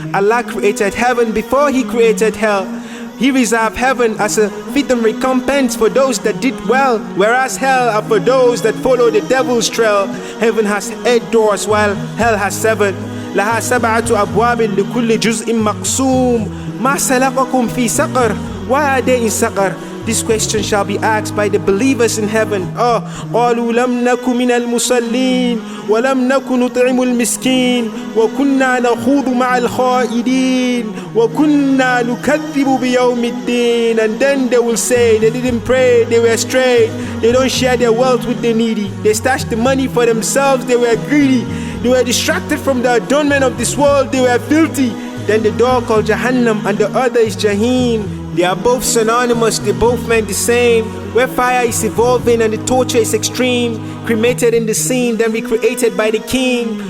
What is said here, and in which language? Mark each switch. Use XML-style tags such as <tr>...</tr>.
<en>Allah created heaven before He created hell. He reserved heaven as a fitting recompense for those that did well, whereas hell are for those that follow the devil's trail. Heaven has 8 doors while hell has 7.</en> <ar>لها 7 أبواب لكل جزء مقسوم. ما سلككم في سقر?</ar> <en>Why are they in سقر? This question shall be asked by the believers in heaven.</en> <ar>قالوا لم نكن من المصلين ولم نكن نطعم المسكين وكنا نخوض مع الخائضين وكنا نكذب بيوم الدين.</ar> <en>And then they will say they didn't pray, they were straight, they don't share their wealth with the needy, they stashed the money for themselves, they were greedy, they were distracted from the adornment of this world, they were filthy. Then the door called Jahannam and the other is Jahim. They are both synonymous, they both meant the same. Where fire is evolving and the torture is extreme, cremated in the scene, then recreated by the king.</en>